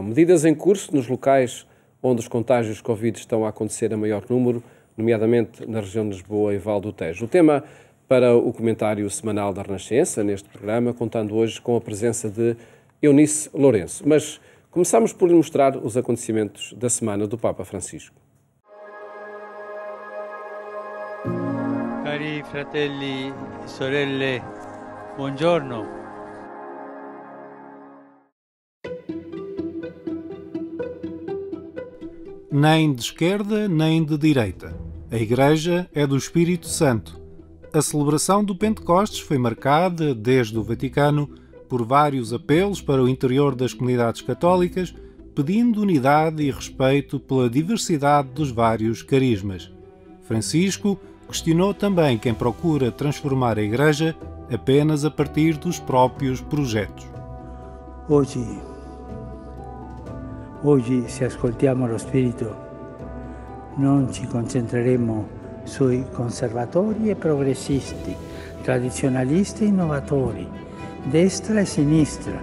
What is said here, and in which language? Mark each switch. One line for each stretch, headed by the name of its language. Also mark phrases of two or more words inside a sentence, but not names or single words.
Portuguese: Medidas em curso nos locais onde os contágios Covid estão a acontecer a maior número, nomeadamente na região de Lisboa e Val do Tejo. O tema para o comentário semanal da Renascença, neste programa, contando hoje com a presença de Eunice Lourenço. Mas começamos por lhe mostrar os acontecimentos da semana do Papa Francisco.
Italian: Cari fratelli e sorelle, buongiorno.
Portuguese: Nem de esquerda, nem de direita. A Igreja é do Espírito Santo. A celebração do Pentecostes foi marcada, desde o Vaticano, por vários apelos para o interior das comunidades católicas, pedindo unidade e respeito pela diversidade dos vários carismas. Francisco questionou também quem procura transformar a Igreja apenas a partir dos próprios projetos.
Italian: Oggi, se ascoltiamo lo Spirito, non ci concentreremo sui conservatori e progressisti, tradizionalisti e innovatori, destra e sinistra.